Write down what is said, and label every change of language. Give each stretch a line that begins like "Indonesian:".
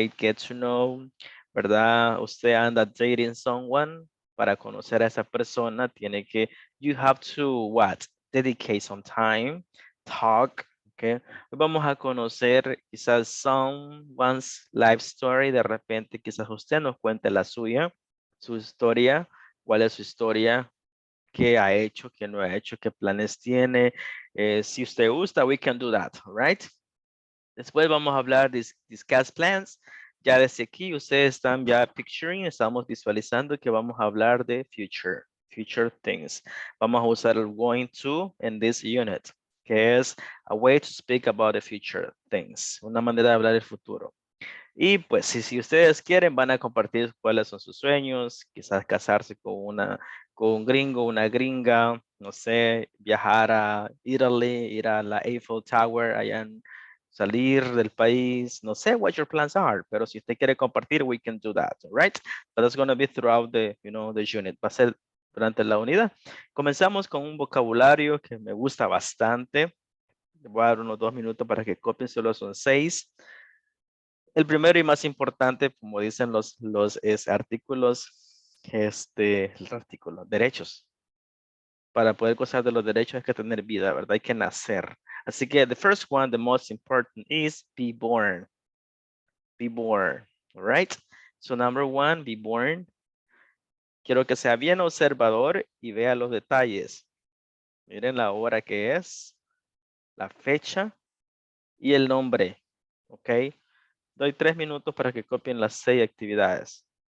English: Get to know,
Spanish: ¿verdad? Usted anda
English: dating someone,
Spanish: para conocer a esa persona tiene que,
English: you have to, what? Dedicate some time, talk, Okay.
Spanish: Hoy vamos a conocer quizás
English: someone's life story.
Spanish: De repente quizás usted nos cuente la suya, su historia, cuál es su historia, qué ha hecho, qué no ha hecho, qué planes tiene. Si usted gusta,
English: we can do that, right?
Spanish: Después vamos a hablar de
English: discuss plans.
Spanish: Ya desde aquí ustedes están ya picturing, estamos visualizando que vamos a hablar de
English: future things.
Spanish: Vamos a usar el going to en
English: this unit,
Spanish: que es
English: a way to speak about the future things,
Spanish: una manera de hablar del futuro. Y pues si ustedes quieren van a compartir cuáles son sus sueños, quizás casarse con un gringo, una gringa, no sé, viajar a Italy, ir a la Eiffel Tower, salir del país, no sé
English: what your plans are,
Spanish: pero si usted quiere compartir,
English: we can do that, right? But that's going to be throughout the unit.
Spanish: Va a ser durante la unidad. Comenzamos con un vocabulario que me gusta bastante. Le voy a dar unos 2 minutos para que copien, solo son 6. El primero y más importante, como dicen los artículos, el artículo, derechos. Para poder gozar de los derechos hay que tener vida, ¿verdad? Hay que nacer. Así que
English: the first one, the most important is be born. Be born, all right? So number 1, be born.
Spanish: Quiero que sea bien observador y vea los detalles. Miren la hora que es, la fecha y el nombre, ¿ok? Doy 3 minutos para que copien las 6 actividades.